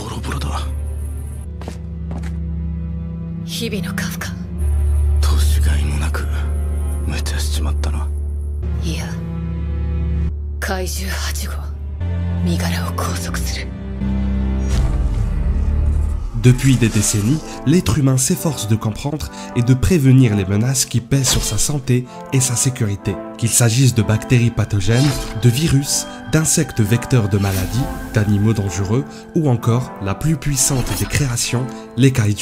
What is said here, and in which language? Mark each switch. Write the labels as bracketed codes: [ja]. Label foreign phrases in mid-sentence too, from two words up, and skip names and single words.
[ja] ころだ。日々のカフカ。年がいもなく無茶しちまったな。いや、怪獣8号身柄を拘束する。 [fr] Depuis des décennies, l'être humain s'efforce de comprendre et de prévenir les menaces qui pèsent sur sa santé et sa sécurité. Qu'il s'agisse de bactéries pathogènes, de virus, d'insectes vecteurs de maladies, d'animaux dangereux ou encore la plus puissante des créations, les kaiju.